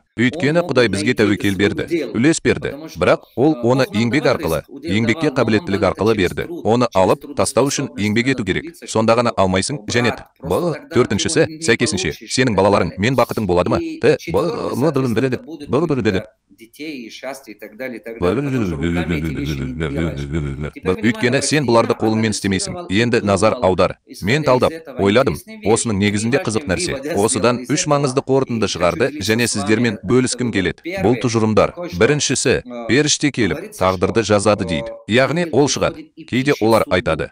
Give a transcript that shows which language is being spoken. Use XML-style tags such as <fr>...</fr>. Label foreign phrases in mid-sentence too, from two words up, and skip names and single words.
<kk>Өйткені Құдай бізге тәуекел берді, үлес берді. Бірақ ол оны еңбек арқылы, еңбекке қабілеттілік арқылы берді. Оны алып, тастау үшін еңбек ету керек. Сонда ғана алмайсың, және төртіншісі, сәйкесінше, сенің балаларың мен бақытың болады ма?</kk> <ru>детей и счастья и так далее, подложа руками эти вещи не делаешь.</ru> <kk>Өйткені сен бұларды қолыңмен істемейсің. Енді назар аудар. Мен талдап, ойладым. Осының негізінде қызық нәрсе. Осыдан 3 маңызды қорытынды шығарды және сіздермен бөліскім келеді. Бұл тұжырымдар. Біріншісі, періште келіп, тағдырды жазады дейді. Яғни ол шығады. Кейде олар айтады.</kk>